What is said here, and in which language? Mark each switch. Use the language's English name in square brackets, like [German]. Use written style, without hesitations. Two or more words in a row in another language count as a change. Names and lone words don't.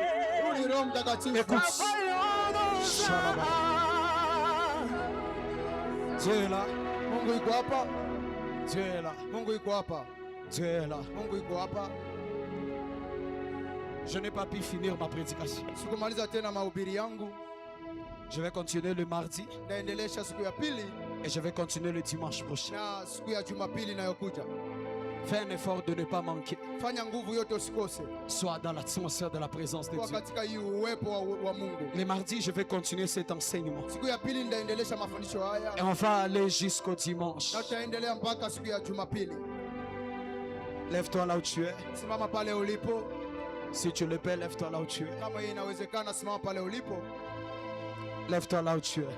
[French] Écoute. Dieu est là. [Swahili] Mungu yuko hapa. [French] Dieu est là. [Swahili] Mungu yuko hapa. [French] Dieu est là. [Swahili] Mungu yuko hapa. [French] Je n'ai pas pu finir ma prédication. [Swahili] Sikumaliza tena mahubiri yangu. [French] Je vais continuer le mardi [Swahili] Naendelesha siku ya pili [French] et je vais continuer le dimanche prochain. [Swahili] na siku ya Jumapili inayokuja. [French] Fais un effort de ne pas manquer. [Swahili] Fanya nguvu yote usikose. [French] Sois dans l'atmosphère de la présence de [Swahili] Kwa [French] Dieu. [Swahili] katika hii uwepo wa Mungu. [French] Les mardis, je vais continuer cet enseignement. [Swahili] Siku ya pili ndaendelesha mafundisho haya. [French] Et on va aller jusqu'au dimanche. [Swahili] Na tutaendelea mpaka siku ya Jumapili. [French] Lève-toi là où tu es. [Swahili] Simama pale ulipo. [French] Si tu le peux, lève-toi là où tu es. [Swahili] Kama inawezekana simama pale ulipo. [French] Lève-toi là où tu es.